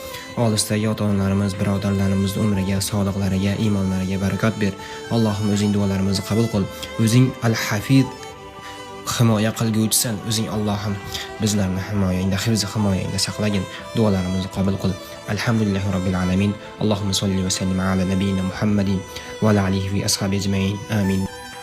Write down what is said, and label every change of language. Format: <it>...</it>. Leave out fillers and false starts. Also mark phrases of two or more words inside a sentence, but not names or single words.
<uz>Olisdagi ota-onalarimiz, birodarlarimiz umriga, sog'liqlariga, iymonlariga barakot ber. Allohim o'zing duolarimizni qabul qil. O'zing Al-Hafiz himoya qilguvchisan. O'zing Allohim bizlarni himoyangda, himoyangda saqlagin. Duolarimizni qabul qil.</uz> <ar>الحمد لله رب العالمين. اللهم صل وسلم على نبينا محمد وعلى آله وأصحابه أجمعين. آمين.</ar>